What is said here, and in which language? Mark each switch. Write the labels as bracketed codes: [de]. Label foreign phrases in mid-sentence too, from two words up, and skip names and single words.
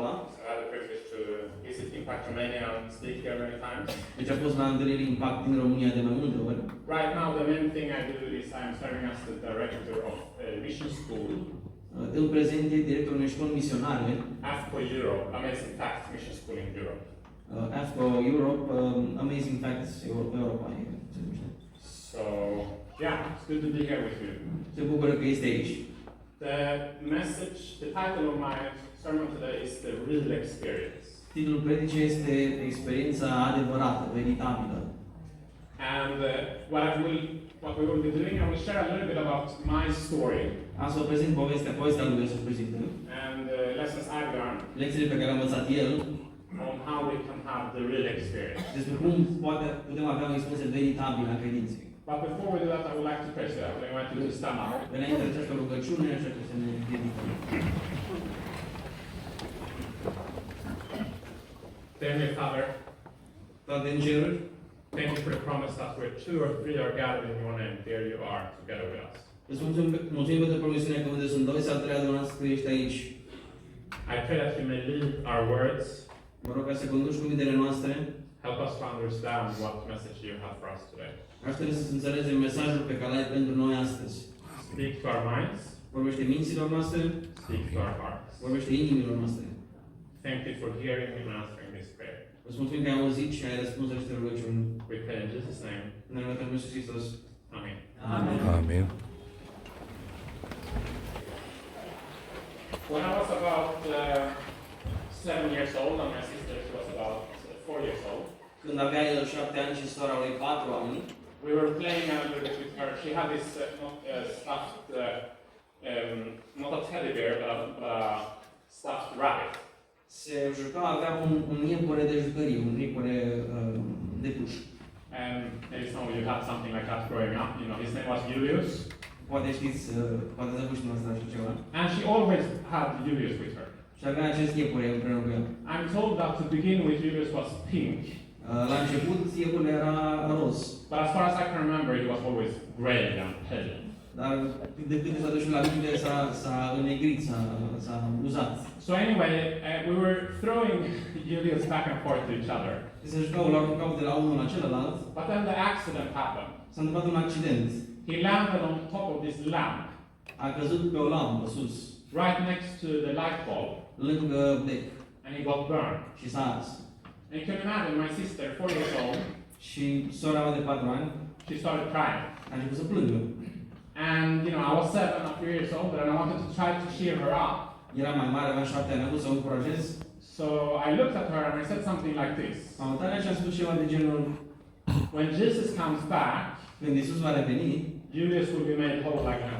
[en] So I had the privilege to visit Impact Romania and speak here many times. [ro] Deci a fost la întâlniri Impact din România de mai multe ori. [en] Right now the main thing I do is I'm serving as the director of a mission school. [ro] În prezent e directorul unei școli misionare. [en] AFCO Europe, Amazing Facts Mission School in Europe. [ro] AFCO Europe, Amazing Facts Europa. [en] So, yeah, it's good to be here with you. [ro] Se bucură că este aici. [en] The title of my sermon today is The Real Experience. [ro] Titlul predicii este Experiența adevărată, veritabilă. [en] And what we will be doing, I will share a little bit about my story. [ro] Am să vă prezint povestea lui Iisus prezintă. [en] And lessons I've learned. [ro] Lecțiile pe care le-a învățat el. [en] On how we can have the real experience. [ro] Despre cum putem avea o experiență veritabilă a credinței. [en] But before we do that, I would like to pray. So I would invite you to stand up. [ro] Înainte de această rugăciune, așa că să ne ridicăm. [en] Dear Father, [ro] Tată în ceruri, [en] thank you for the promise that where two or three are gathered in your name, there you are together with us. [ro] îți mulțumim pentru promisiunea că unde sunt doi sau trei adunați, tu ești aici. [en] I pray that you may lead our words. [ro] Mă rog ca să conduci cuvintele noastre. [en] Help us to understand what message you have for us today. [ro] Ajută-ne să înțelegem mesajul pe care l-ai pentru noi astăzi. [en] Speak to our minds. [ro] Vorbește minților noastre. [en] Speak to our hearts. [ro] Vorbește inimilor noastre. [en] Thank you for hearing and answering this prayer. [ro] Îți mulțumim că ai auzit și ai răspuns la aceste rugăciuni. [en] We pray in Jesus' name. [ro] În numele Domnului Iisus Hristos. [en] Amen. [ro] Amin. [en] When I was about 7 years old and my sister she was about 4 years old, [ro] Când avea el 7 ani și sora lui 4 ani, [en] we were playing a little bit with her. She had this stuffed, not a teddy bear, but a stuffed rabbit. [ro] se juca, avea un iepure de jucărie, un iepure de pluș. [en] And maybe some of you had something like that growing up. You know, his name was Julius. [ro] Poate știți, poate ați avut și noastră așa ceva. [en] And she always had Julius with her. [ro] Și avea acest iepure împreună cu el. [en] I'm told that to begin with, Julius was pink. [ro] La început, iepurile era roz. [en] But as far as I can remember, he was always grey and pale. [ro] Dar de câte s-a dus și la Biblie s-a înnegrit, s-a uzat. [en] So anyway, we were throwing Julius back and forth to each other. [ro] Se jucau de la unul la celălalt. [en] But then the accident happened. [ro] S-a întâmplat un accident. [en] He landed on top of this lamp, [ro] A căzut pe o lampă sus, [en] right next to the light bulb, [ro] lângă bec, [en] and he got burned. [ro] și s-a ars. [en] And you can imagine my sister, 4 years old, [ro] Și sora mea de 4 ani [en] she started crying. [ro] a început să plângă. [en] And you know, I was 7 or 3 years old, and I wanted to try to cheer her up. [ro] Era mai mare, avea 7 ani, am vrut să o încurajez. [en] So I looked at her and I said something like this: [ro] M-am uitat și am spus ceva de genul, [en] when Jesus comes back, [ro] când Iisus va reveni, [en] Julius will be made whole like him.